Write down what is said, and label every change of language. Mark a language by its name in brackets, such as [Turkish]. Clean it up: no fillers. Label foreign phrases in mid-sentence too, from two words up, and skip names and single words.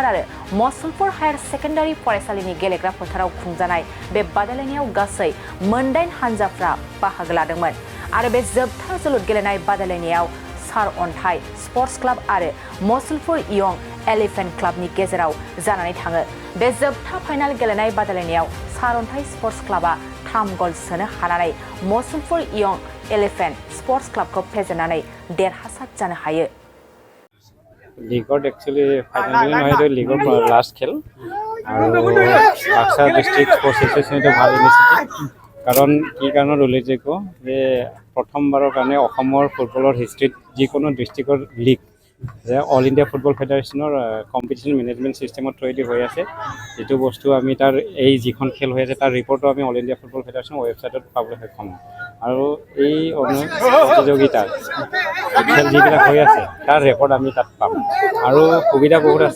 [Bodo] आरो मसलपुर हायर सेकेन्डारि फरायसालिनि गेलेग्रा फोथाराव खुंजानाय बे बादायलायनायाव गासै 9 हानजाफ्रा बाहागो लादोंमोन आरो बे जोबथा जोलुर गेलेनाय बादायलायनायाव सार अन्थाइ स्पर्ट्स क्लाब आरो मसलपुर इयं एलिफेन्ट क्लाबनि गेजेराव जानानै थाङो। बे जोबथा फाइनाल गेलेनाय बादायलायनायाव सार अन्थाइ स्पर्ट्स क्लाबा 3 गल सोनो हानानै मसलपुर इयं एलिफेन्ट स्पर्ट्स क्लाबखौ फेजेननानै देरहासार जानो हायो। [Assamese] लीगत [English] actually final [Assamese] নহয় लीगत लास्ट खेल আৰু বাক্সা ডিস্ট্রিক্ট স্পোর্টস এসোসিয়েশনে ভাল ইনিচিয়েটিভ কাৰণ কি কাৰণত উল্লেখযোগ্য যে প্ৰথমবাৰৰ কাৰণে অসমৰ [English] football history [Assamese] যিকোনো ডিস্ট্ৰিক্টৰ লীগ যে অল ইণ্ডিয়া ফুটবল ফেডাৰেশ্যনৰ [English] competition management system [Assamese] থ্ৰুৱেদি হৈ আছে যিটো বস্তু আমি তাৰ এই যিখন খেল হৈ আছে তাৰ ৰিপৰ্টটো আমি অল ইণ্ডিয়া ফুটবল ফেডাৰেশ্যনৰ ৱেবছাইটত পাবলৈ সক্ষম হ'ম আৰু এই প্ৰতিযোগিতাৰ খেল যিবিলাক হৈ আছে তাৰ ৰেকৰ্ড আমি তাত পাম আৰু সুবিধা বহুত আছে।